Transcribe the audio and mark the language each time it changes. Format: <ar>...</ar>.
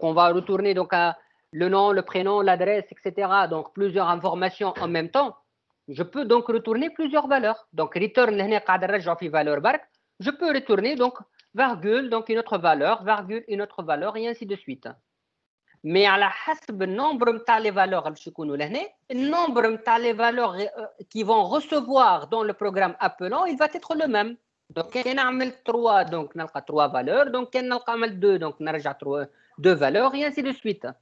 <fr>Donc on va retourner donc à le nom, le prénom, l'adresse, etc. Donc plusieurs informations en même temps. Je peux donc retourner plusieurs valeurs. Donc return</fr> <ar>هنا قاعد نرجعوا في valeur برك.</ar> <fr>Je peux retourner donc virgule, donc une autre valeur, virgule, une autre valeur, et ainsi de suite. Mais à la</fr> <ar>حسب النمبر نتاع</ar> <fr>les valeurs</fr> <ar>باش يكونوا لهنا، النمبر نتاع</ar> <fr>les valeurs qui vont recevoir dans le programme appelant, il va être le même. Donc</fr> <ar>كان</ar> <fr>نعمل 3 donc نلقى 3 valeurs. Donc</fr> <ar>كان نلقى عمل</ar> <fr>2 donc نرجع 2 valeurs, et ainsi de suite.</fr>